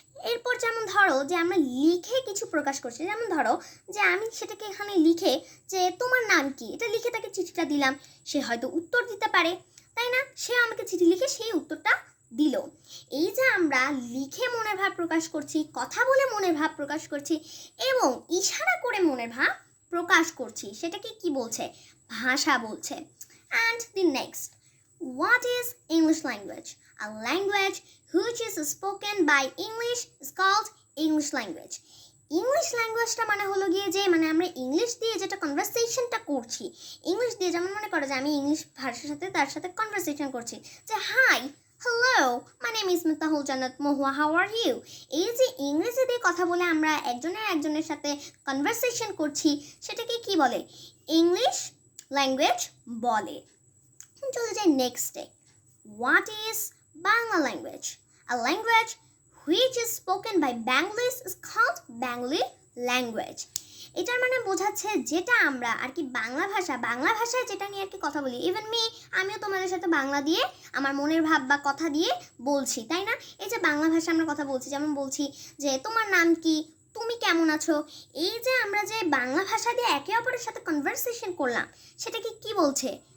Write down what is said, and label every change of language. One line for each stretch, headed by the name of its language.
Bangla: এরপর যেমন ধরো যে আমরা লিখে কিছু প্রকাশ করছি, যেমন ধরো যে আমি সেটাকে এখানে লিখে যে তোমার নাম কি, এটা লিখে তাকে চিঠিটা দিলাম, সে হয়তো উত্তর দিতে পারে, তাই না? সে আমাকে চিঠি লিখে সেই উত্তরটা দিল। এই যে আমরা লিখে মনের ভাব প্রকাশ করছি, কথা বলে মনের ভাব প্রকাশ করছি এবং ইশারা করে মনের ভাব প্রকাশ করছি, সেটাকে কি বলছে? ভাষা বলছে।
English: And the next, what is English language? A language which is spoken by English is called English language.
Bangla: English ল্যাঙ্গুয়েজটা মানে হলো গিয়ে যে আমরা ইংলিশ দিয়ে যেটা কনভারসেশনটা করছি, ইংলিশ দিয়ে যেমন মনে করো যে আমি ইংলিশ ভাষার সাথে তার সাথে কনভারসেশন করছি, যে
English: Hi, hello, my name is Miftahul Jannat Mahua, how are you.
Bangla: এই যে ইংরেজি দিয়ে কথা বলে আমরা একজনের সাথে কনভারসেশন করছি, সেটাকে কি বলে? ইংলিশ ল্যাঙ্গুয়েজ বলে। চলে যাই নেক্সটে,
English: What is Bangla language? A language which is spoken by Bengalis is called Bengali language.
Bangla: এটার মানে বোঝাচ্ছে যেটা আমরা আর কি বাংলা ভাষায় যেটা নিয়ে আর কি কথা বলি। ইভেন আমিও তোমাদের সাথে বাংলা দিয়ে আমার মনের ভাব বা কথা দিয়ে বলছি, তাই না? এই যে বাংলা ভাষা আমরা কথা বলছি, যেমন বলছি যে তোমার নাম কি, তুমি কেমন আছো। এই যে আমরা যে বাংলা ভাষা দিয়ে একে অপরের সাথে কনভারসেশন করলাম, সেটাকে কি বলছে?